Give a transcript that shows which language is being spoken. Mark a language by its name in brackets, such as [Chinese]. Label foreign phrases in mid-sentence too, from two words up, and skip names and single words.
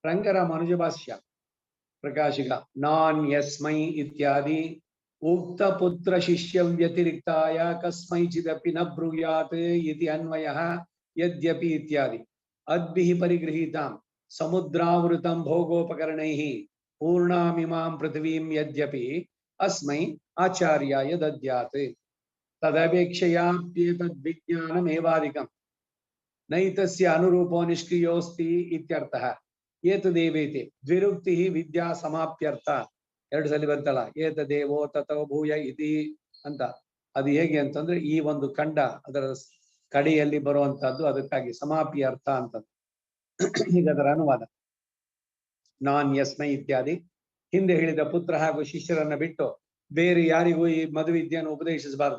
[Sanskrit] रङ्गरामानुज भाष्य प्रकाशिक नान् यस्मै इत्यादि उक्त पुत्र शिष्य व्यतिरिक्ताय कस्मैचिदपि न ब्रूयात् इति अन्वयः यद्यपि इत्यादि अद्भिः परिगृहीतां समुद्रावृतं भोगोपकरणैः पूर्णामिमां पृथ्वीं यद्यपि अस्मै आचार्याय दद्यात् तदपेक्षयाप्येतद् विज्ञानमेवाधिकं नैतस्य अनुरूपो निष्क्रियोस्ति इत्यर्थः एतदेवेति द्विरुक्ति विद्या समाप्यर्थ [Kannada] ಎರಡು ಸಲ ಬರ್ತಲ್ಲ [Sanskrit] एतदेवो तथो भूय इति अन्त. [Kannada] ಅದು ಹೇಗೆ ಅಂತಂದ್ರೆ ಈ ಒಂದು ಖಂಡ ಅದರ ಕಡೆಯಲ್ಲಿ ಬರುವಂತಹದ್ದು, ಅದಕ್ಕಾಗಿ ಸಮಾಪಿ ಅರ್ಥ ಅಂತ. ಈಗ ಅದರ ಅನುವಾದ [Sanskrit] नान् यस्मै इत्यादि [Kannada] ಹಿಂದೆ ಹೇಳಿದ ಪುತ್ರ ಹಾಗೂ ಶಿಷ್ಯರನ್ನ ಬಿಟ್ಟು ಬೇರೆ ಯಾರಿಗೂ ಈ ಮಧುವಿದ್ಯೆಯನ್ನು ಉಪದೇಶಿಸಬಾರದು.